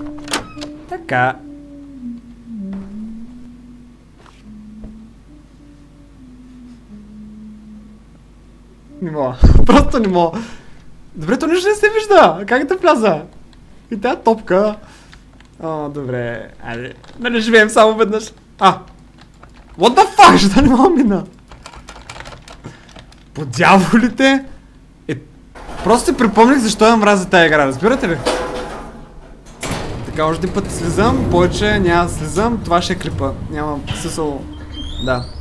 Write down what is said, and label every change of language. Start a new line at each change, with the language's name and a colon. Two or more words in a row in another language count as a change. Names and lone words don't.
Bulgarian: Така. Не мога. Просто не мога. Добре, то нищо не се вижда. Как да вляза? И тая топка. Добре. Айде. Нали живеем само веднъж.
English: What the fuck?
Bulgarian: Ще не мога мина. По дяволите. Просто си припомних защо я мразя тая игра. Разбирате ли? Така, още един път слизам. Повече няма да слизам. Това ще е клипа. Няма смисъл. Да.